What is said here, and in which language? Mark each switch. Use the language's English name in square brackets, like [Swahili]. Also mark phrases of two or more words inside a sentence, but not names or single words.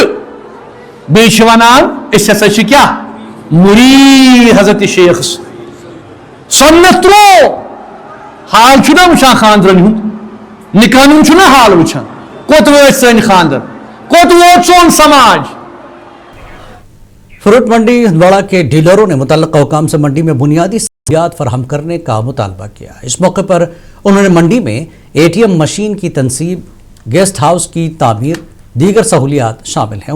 [Kashmiri] बेश वनान अस हसा छ क्या मुरीद हजरत शेख सुन्नत त्रो। हाल छुना वुचान खानदरन हुंद, निकाह छुना हाल वुचान, कोत वो सन खानदर, कोत वो सोन समाज। [Urdu] فروٹ منڈی ہندواڑہ کے ڈیلروں نے متعلقہ حکام سے منڈی میں بنیادی سہولیات فراہم کرنے کا مطالبہ کیا. اس موقع پر انہوں نے منڈی میں اے ٹی ایم مشین کی تنصیب، گیسٹ ہاؤس کی تعمیر، دیگر سہولیات شامل ہیں.